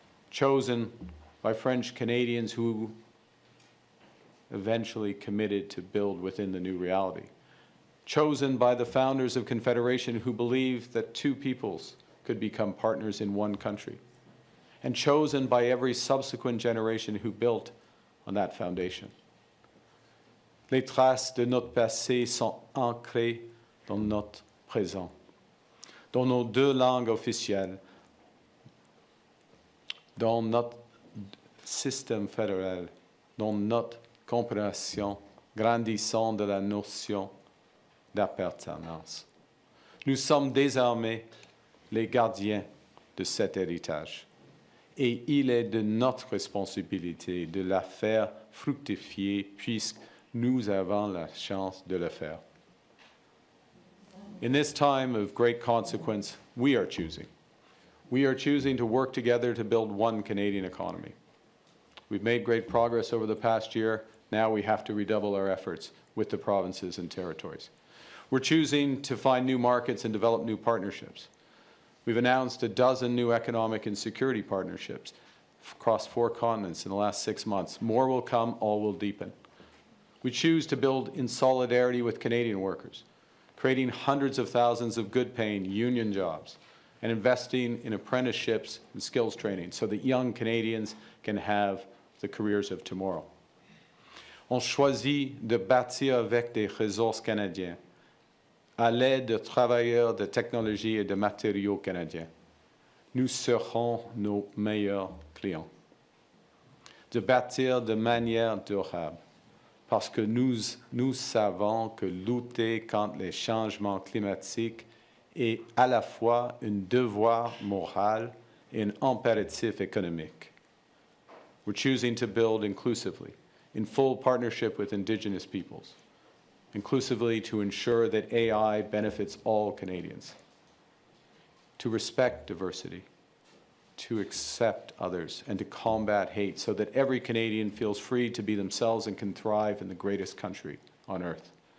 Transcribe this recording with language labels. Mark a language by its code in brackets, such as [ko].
[en] Chosen by French Canadians who eventually committed to build within the new reality. Chosen by the founders of Confederation who believed that two peoples could become partners in one country. And chosen by every subsequent generation who built on that foundation. [fr] Les traces de notre passé sont ancrées dans notre présent, dans nos deux langues officielles, dans notre système fédéral, dans notre compréhension grandissante de la notion d'appartenance. Nous sommes désormais les gardiens de cet héritage. Et il est de notre responsabilité de la faire fructifier puisque nous avons la chance de le faire. [en] In this time of great consequence, we are choosing. We are choosing to work together to build one Canadian economy. We've made great progress over the past year. Now we have to redouble our efforts with the provinces and territories. We're choosing to find new markets and develop new partnerships. We've announced a dozen new economic and security partnerships across 4 continents in the last 6 months. More will come, all will deepen. We choose to build in solidarity with Canadian workers, creating hundreds of thousands of good-paying union jobs and investing in apprenticeships and skills training so that young Canadians can have the careers of tomorrow. [fr] On choisit de bâtir avec des ressources canadiens, à l'aide de travailleurs de technologie et de matériaux canadiens. Nous serons nos meilleurs clients. De bâtir de manière durable, parce que nous savons que lutter contre les changements climatiques est à la fois un devoir moral et un impératif économique. [en] We're choosing to build inclusively, in full partnership with Indigenous peoples, inclusively to ensure that AI benefits all Canadians, to respect diversity, to accept others, and to combat hate so that every Canadian feels free to be themselves and can thrive in the greatest country on earth.